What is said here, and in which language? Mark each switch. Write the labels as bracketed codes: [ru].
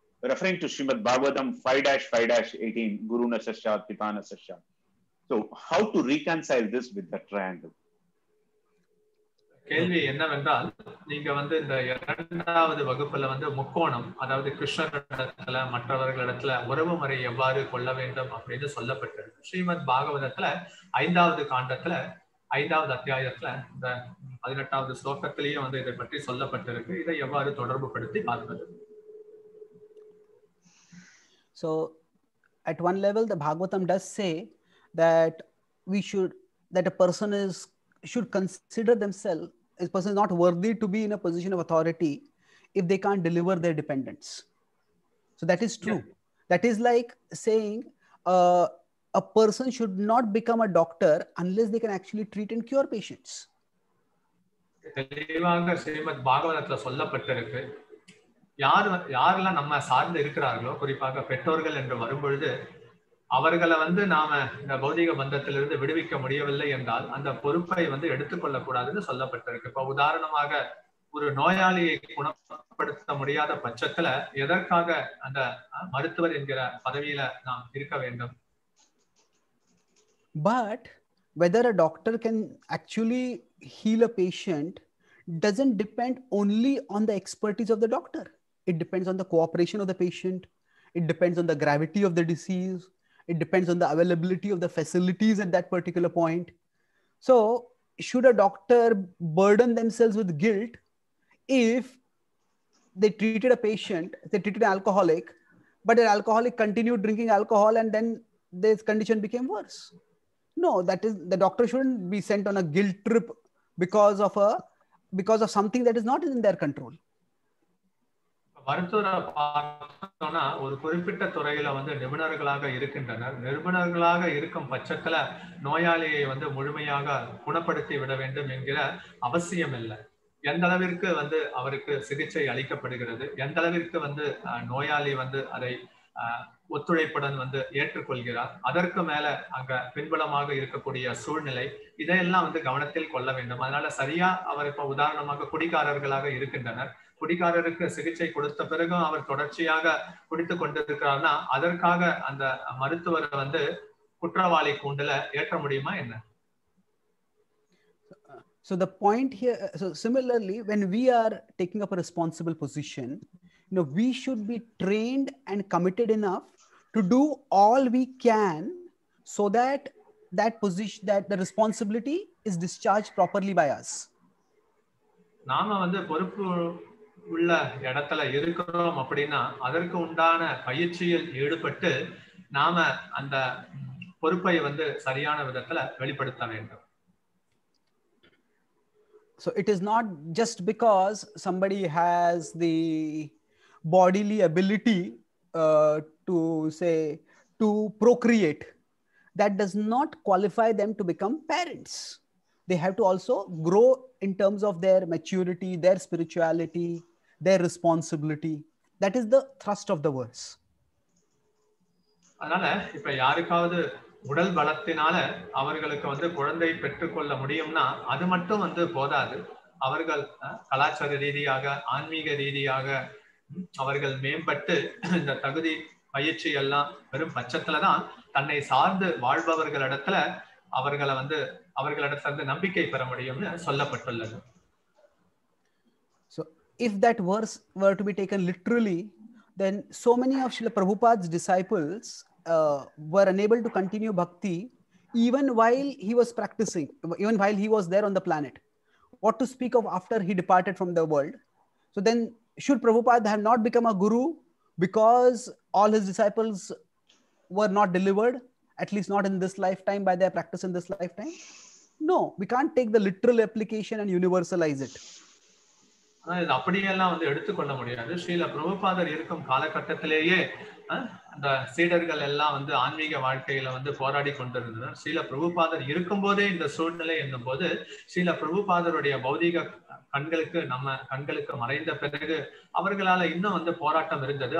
[en] Referring to Srimad Bhagavatam 5-5-18, [sa] Guru Nasasya, Pita Nasasya. [en] So, how to reconcile this with the triangle? [ta] கேள்வி என்னவென்றால், நீங்க இந்த இரண்டாவது வகுப்புல முக்கோணம், அதாவது கிருஷ்ணரிடத்துல மற்றவர்களிடத்துல உறவு முறை எவ்வாறு கொள்ள வேண்டும் அப்படின்னு சொல்லப்பட்டிருக்கு. ஸ்ரீமத் பாகவதத்துல 5வது காண்டத்துல 5வது அத்தியாயத்துல இந்த 18வது ஸ்லோகத்திலேயே இதை பற்றி சொல்லப்பட்டிருக்கு. இதை எவ்வாறு தொடர்பு படுத்தி பார்ப்பது? [en] So at one level the Bhagavatam does say that a person should consider themselves, a person is not worthy to be in a position of authority if they can't deliver their dependents. So that is true. Yeah. That is like saying a person should not become a doctor unless they can actually treat and cure patients. [ta] தெளிவாக ஸ்ரீமத் பாகவதத்துல சொல்லப்பட்டிருக்கு. யாரெல்லாம் நம்ம சார்ந்து இருக்கிறார்களோ, குறிப்பாக பெற்றோர்கள் என்று வரும்பொழுது அவர்களை நாம இந்த பௌதிக பந்தத்திலிருந்து விடுவிக்க முடியவில்லை என்றால் அந்த பொறுப்பை எடுத்துக்கொள்ள கூடாதுன்னு சொல்லப்பட்டிருக்கு. இப்ப உதாரணமாக ஒரு நோயாளியை குணப்படுத்த முடியாத பட்சத்துல எதற்காக அந்த மருத்துவர் என்கிற பதவியில நாம் இருக்க வேண்டும்? [en] But whether a doctor can actually heal a patient doesn't depend only on the expertise of the doctor. It depends on the cooperation of the patient. It depends on the gravity of the disease. It depends on the availability of the facilities at that particular point. So, should a doctor burden themselves with guilt if they treated a patient, they treated an alcoholic, but an alcoholic continued drinking alcohol and then this condition became worse? No, that is, the doctor shouldn't be sent on a guilt trip because of something that is not in their control. [ta] மருத்துவரை பார்த்தோம்னா ஒரு குறிப்பிட்ட துறையில நிபுணர்களாக இருக்கின்றனர். நிபுணர்களாக இருக்கும் பட்சத்துல நோயாளியை முழுமையாக குணப்படுத்தி விட வேண்டும் என்கிற அவசியம் இல்லை. எந்த அளவிற்கு அவருக்கு சிகிச்சை அளிக்கப்படுகிறது, எந்த அளவிற்கு நோயாளி அதை ஒத்துழைப்புடன் ஏற்றுக்கொள்கிறார், அதற்கு மேல அங்க பின்புலமாக இருக்கக்கூடிய சூழ்நிலை, இதையெல்லாம் கவனத்தில் கொள்ள வேண்டும். அதனால சரியா அவர் இப்ப உதாரணமாக குடிகாரர்களாக இருக்கின்றனர். குடிகாரருக்கு சிகிச்சை கொடுத்த பிறகும் அவர் தொடர்ச்சியாக குடித்துக் கொண்டிருக்கிறார்னா அதற்காக அந்த மருத்துவரை குற்றவாளி கூண்டுல ஏற்ற முடியுமா என்ன? [en] So the point here, so similarly, when we are taking up a responsible position, we should be trained and committed enough to do all we can so that the responsibility is discharged properly by us. [ta] நாம பொறுப்பு உள்ள இடத்துல இருக்கிறோம் அப்படின்னா அதற்கு உண்டான பயிற்சியில் ஈடுபட்டு நாம அந்த பொறுப்பை சரியான விதத்துல வெளிப்படுத்த வேண்டும். [en] So it is not just because somebody has the bodily ability to procreate that does not qualify them to become parents. They have to also grow in terms of their maturity, their spirituality, their responsibility. That is the thrust of the verse. [ta] அதனால இப்ப யாருக்காவது உடல் பலத்தினால அவர்களுக்கு வந்து குழந்தை பெற்றுக்கொள்ள முடியும்னா அது மட்டும் வந்து போதாது. அவர்கள் கலாச்சார ரீதியாக, ஆன்மீக ரீதியாக அவர்கள் மேம்பட்டு இந்த தகுதி பயிற்சி எல்லாம் வெறும் பட்சத்துலதான் தன்னை சார்ந்து வாழ்பவர்களிடத்துல அவர்களிடத்துல நம்பிக்கை பெற முடியும்னு சொல்லப்பட்டுள்ளது. [en] So if that verse were to be taken literally, then so many of Srila Prabhupada's disciples were unable to continue bhakti even while he was practicing, even while he was there on the planet. What to speak of after he departed from the world? So then, should Prabhupada have not become a guru because all his disciples were not delivered, at least not in this lifetime, by their practice in this lifetime? No, we can't take the literal application and universalize it. [ta] இது அப்படியெல்லாம் வந்து எடுத்துக்கொள்ள முடியாது. ஸ்ரீல பிரபுபாதர் இருக்கும் காலகட்டத்திலேயே அந்த சீடர்கள் எல்லாம் வந்து ஆன்மீக வாழ்க்கையில வந்து போராடி கொண்டிருந்தனர். ஸ்ரீல பிரபுபாதர் இருக்கும் போதே இந்த சூழ்நிலை என்னும் போது ஸ்ரீல பிரபுபாதருடைய பௌதிக கண்களுக்கு மறைந்த பிறகு அவர்களால இன்னும் வந்து போராட்டம் இருந்தது.